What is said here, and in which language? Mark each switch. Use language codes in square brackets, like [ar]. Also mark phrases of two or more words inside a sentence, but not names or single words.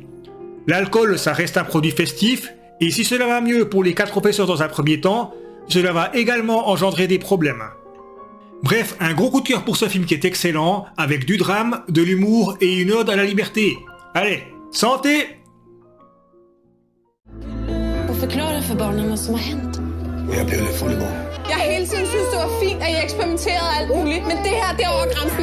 [fr] L'alcool, ça reste un produit festif, et si cela va mieux pour les 4 professeurs dans un premier temps, cela va également engendrer des problèmes. Bref, un gros coup de cœur pour ce film qui est excellent, avec du drame, de l'humour et une ode à la liberté. Allez, santé! [da] Forklare for barnen, hvad som har hændt. Jeg blev lidt fuld i går. Jeg har hele tiden synes, det var fint, at jeg eksperimenterede alt muligt, men det her, det er over grænsen.